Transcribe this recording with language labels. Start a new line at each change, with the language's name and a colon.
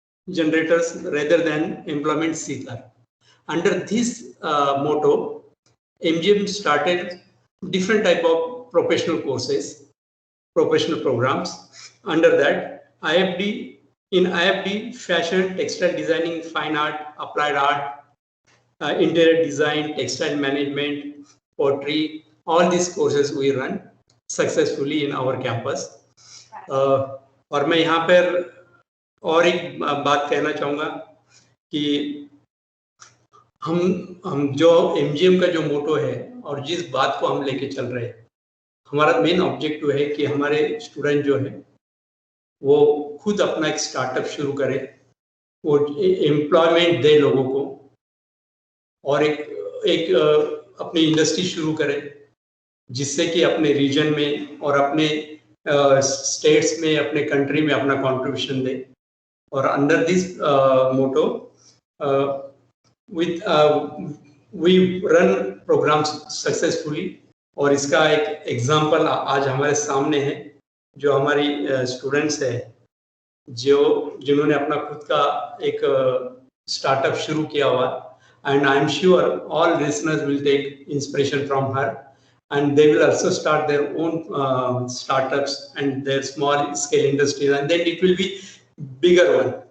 English: generators rather than employment seeker. Under this motto, MGM started different type of professional courses, professional programs. Under that, IFD, fashion, textile designing, fine art, applied art, interior design, textile management, pottery, all these courses we run successfully in our campus.
Hindi: और मैं यहाँ पर और एक बात कहना चाहूँगा कि हम जो एमजीएम का जो मोटो है और जिस बात को हम लेके चल रहे हैं, हमारा मेन ऑब्जेक्टिव है कि हमारे स्टूडेंट जो है वो खुद अपना एक स्टार्टअप शुरू करे, वो एम्प्लॉयमेंट दे लोगों को और एक अपनी इंडस्ट्री शुरू करे जिससे कि अपने रीजन में और अपने स्टेट्स में, अपने कंट्री में अपना कंट्रीब्यूशन दे.
English: और under this motto with we run programs successfully.
Hindi: और इसका एक एग्जांपल आज हमारे सामने है, जो हमारी स्टूडेंट्स है जिन्होंने अपना खुद का एक स्टार्टअप शुरू किया हुआ.
English: And I am sure all listeners will take inspiration from her and they will also start their own startups and their small scale industries, and then it will be bigger one.